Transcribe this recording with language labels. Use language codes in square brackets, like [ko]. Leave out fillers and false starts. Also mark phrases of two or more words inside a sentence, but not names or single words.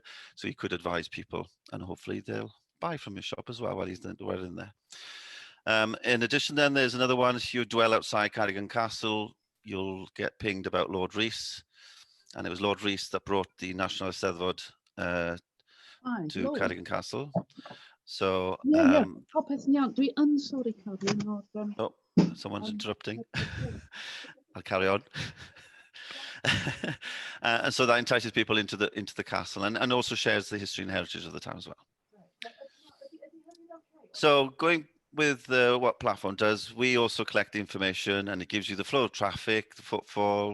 [en] So he could advise people, and hopefully they'll buy from your shop as well while he's well in there. In addition, then there's another one. If you dwell outside Cardigan Castle, you'll get pinged about Lord Rees, and it was Lord Rees that brought the National Eisteddfod to Cardigan Castle. So [cy] popeth yn iawn. Dwi yn sori Cardigan o'r [en] oh, someone's interrupting. I'll carry on. And so that entices people into the castle, and also shares the history and heritage of the town as well. So going with what platform does, we also collect the information, and it gives you the flow of traffic, the footfall,